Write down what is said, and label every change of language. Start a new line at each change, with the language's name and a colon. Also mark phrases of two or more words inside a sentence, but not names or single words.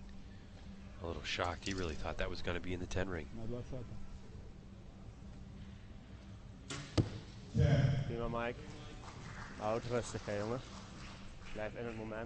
English: A little shocked. He really thought that was going to be in the 10 ring.
Serbian: na 2 sata.
Dutch: Prima, Mike. Houd rustig, hè, jongen. Blijf in het moment.